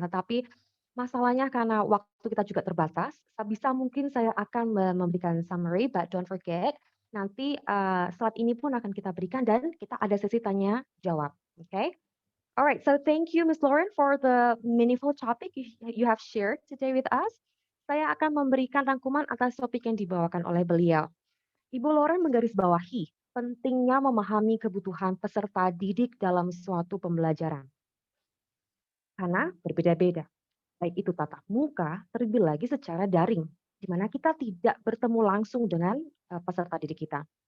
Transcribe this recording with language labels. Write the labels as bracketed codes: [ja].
[id] Tetapi masalahnya karena waktu kita juga terbatas, sebisa mungkin saya akan memberikan summary, [en] but don't forget [id] nanti slide ini pun akan kita berikan dan kita ada sesi tanya jawab. [en] Okay. Alright, so thank you, Ms. Lauren, for the meaningful topic you have shared today with us. [id] Saya akan memberikan rangkuman atas topik yang dibawakan oleh beliau. Ibu Lauren menggarisbawahi pentingnya memahami kebutuhan peserta didik dalam suatu pembelajaran. Karena berbeda-beda, baik itu tatap muka, terlebih lagi secara daring, di mana kita tidak bertemu langsung dengan peserta didik kita.